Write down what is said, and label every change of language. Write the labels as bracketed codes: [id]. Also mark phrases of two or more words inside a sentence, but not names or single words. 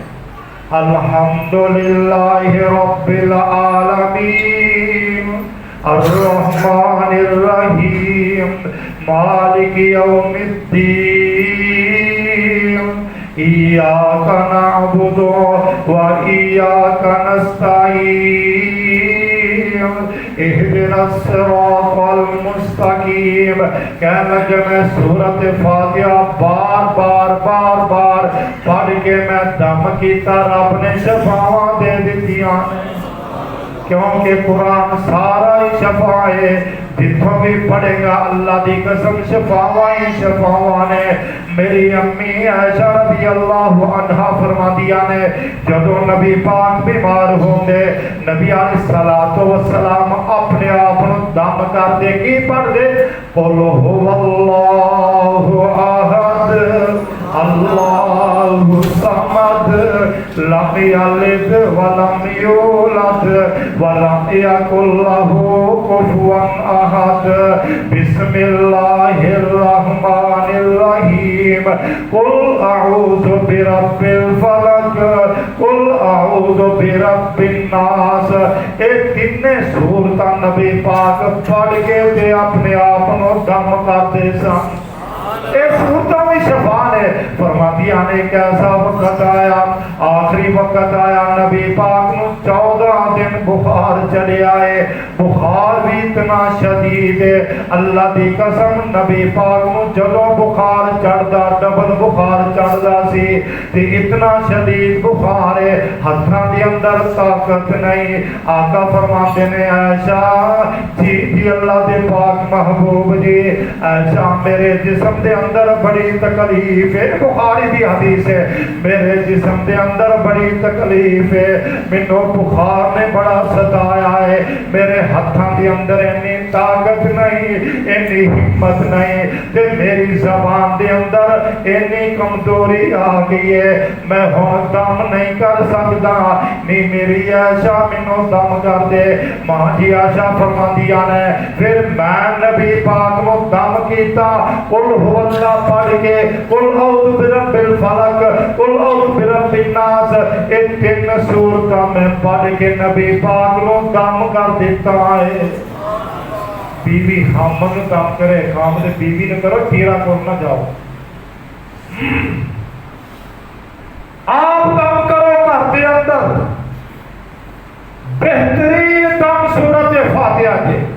[ar] الحمدللہ رب العالمین الرحمن الرحیم مالک یوم الدین ایاک نعبد و ایاک نستعین اہدنا الصراط المستقیم. [pa] کہنے لگے میں سورۃ فاتحہ بار بار بار بار پڑھ کے میں دم کیتا، رب نے شفاواں دے دتیاں نے، کیونکہ قرآن سارا ہی شفا ہے. جتوں بھی پڑھے گا اللہ دی قسم شفاواں ہی شفاواں نے. میری امی عائشہ [ar] رضی اللہ عنہا [pa] فرماندیاں نے جدو نبی پاک بیمار ہوندے نبی [ar] علیہ الصلوۃ والسلام [pa] اپنے آپ دم کر دے کی پڑھ دے [ar] قل هو اللہ احد اللہ الصمد لم یلد ولم یولد ولم یکن له کفوا احد. بسم اللہ الرحمن الرحیم. قل اعوذ برب الفلق قل اعوذ برب الناس. [pa] ایک تینے سورتاں نبی پاک پڑھ کے تے اپنے آپ نو دم کرتے سن. ایک سورتوں میں شفا نے فرماتیاں نے کیسا وقت آیا، آخری وقت آیا نبی پاک نو 14 دن بخار چلے آئے. بخار بھی اتنا شدید ہے اللہ دی قسم نبی پاک نو جدو بخار چڑھدا ڈبل بخار چڑھدا سی تے اتنا شدید بخار ہے ہتھاں دے اندر طاقت نہیں. آقا فرماتے نے عائشہ جی اللہ دے پاک محبوب جی عائشہ میرے جسم دے اندر بڑی تکلیف ہے، بخاری دی حدیث ہے میرے جسم دے اندر بڑی تکلیف ہے، مینوں بخار نے بڑا ستایا ہے، میرے ہاتھاں دے اندر اتنی طاقت نہیں اتنی ہمت نہیں تے میری زبان دے اندر اتنی کمزوری آ گئی ہے میں ہن دم نہیں کر سکدا. نہیں میری عائشہ مینوں دم کر دے. ماں جی عائشہ فرماندیاں نے پھر میں نبی پاک نو دم کیتا [ar] قل هو اللہ [pa] پڑھ کے [ar] قل اعوذ برب الفلق قل اعوذ برب الناس. [pa] یہ تین سورتاں میں پڑھ کے نبی پاک نو دم کر دیتا ہے. بیوی خامن دم کرے خامن بیوی نے کرو تیرا کو نہ جاؤ. [ur] آپ دم کرو گھر کے اندر بہترین دم سورت فاتحہ کے.